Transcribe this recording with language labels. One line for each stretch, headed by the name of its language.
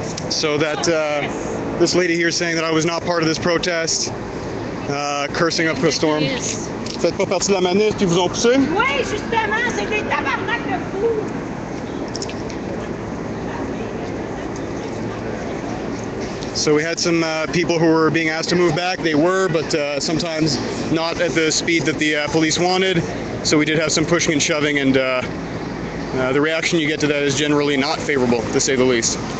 English: So that this lady here saying that I was not part of this protest, cursing up a storm.
French: Faites pas partie de la manif puis vous ont poussé? Oui, justement, c'est des tabarnak de fous.
English: So we had some people who were being asked to move back. They were, but sometimes not at the speed that the police wanted. So we did have some pushing and shoving, and the reaction you get to that is generally not favorable, to say the least.